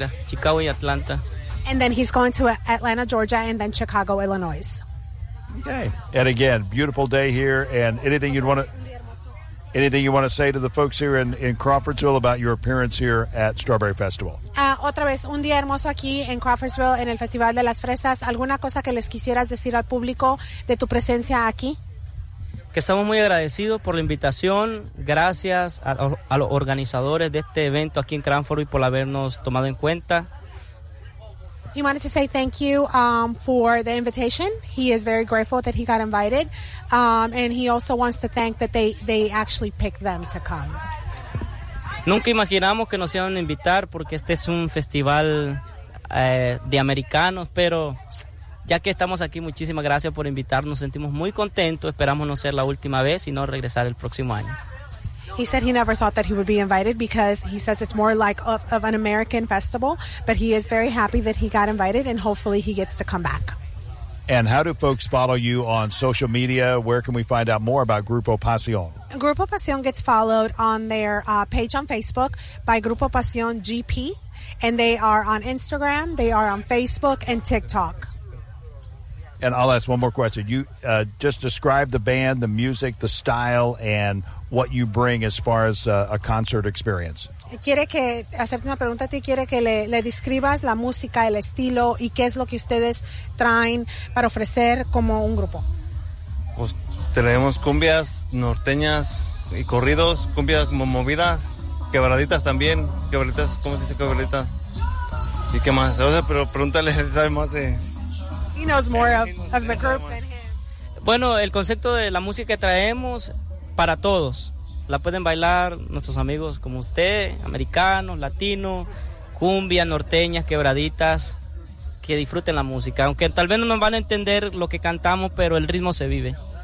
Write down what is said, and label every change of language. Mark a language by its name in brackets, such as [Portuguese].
[Spanish] Chicago y Atlanta. [English] And then he's going to Atlanta, Georgia, and then Chicago, Illinois. Okay. And again, beautiful day here. And anything you want to say to the folks here in Crawfordsville about your appearance here at Strawberry Festival? [Spanish] Otra vez, un día hermoso aquí en Crawfordsville, en el Festival de las Fresas. ¿Alguna cosa que les quisieras decir al público de tu presencia aquí? Que estamos muy agradecidos por la invitación. Gracias a los organizadores de este evento aquí en Crawford y por habernos tomado en cuenta. [English] He wanted to say thank you for the invitation. He is very grateful that he got invited. And he also wants to thank that they actually picked them to come. [Spanish] Nunca imaginamos que nos iban a invitar porque este es un festival de americanos. Pero ya que estamos aquí, muchísimas gracias por invitarnos. Nos sentimos muy contentos. Esperamos no ser la última vez, sino regresar el próximo año. [English] He said he never thought that he would be invited because he says it's more like of an American festival, but he is very happy that he got invited and hopefully he gets to come back. And how do folks follow you on social media? Where can we find out more about Grupo Pasión? Grupo Pasión gets followed on their page on Facebook by Grupo Pasión GP, and they are on Instagram, they are on Facebook and TikTok. And I'll ask one more question. You just describe the band, the music, the style, and what you bring as far as a concert experience. [Spanish] Quiere que hacerte una pregunta a ti, quiere que le describas la música, el estilo, y qué es lo que ustedes traen para ofrecer como un grupo. Pues tenemos cumbias norteñas y corridos, cumbias movidas, quebraditas también, quebraditas, ¿cómo se dice quebradita? ¿Y qué más? O sea, pero pregúntale, él sabe más de... [English] He knows more of the group than him. [Spanish] Bueno, el concepto de la música que traemos para todos. La pueden bailar nuestros amigos como usted, americanos, latinos, cumbias, norteñas, quebraditas, que disfruten la música. Aunque tal vez no nos van a entender lo que cantamos, pero el ritmo se vive.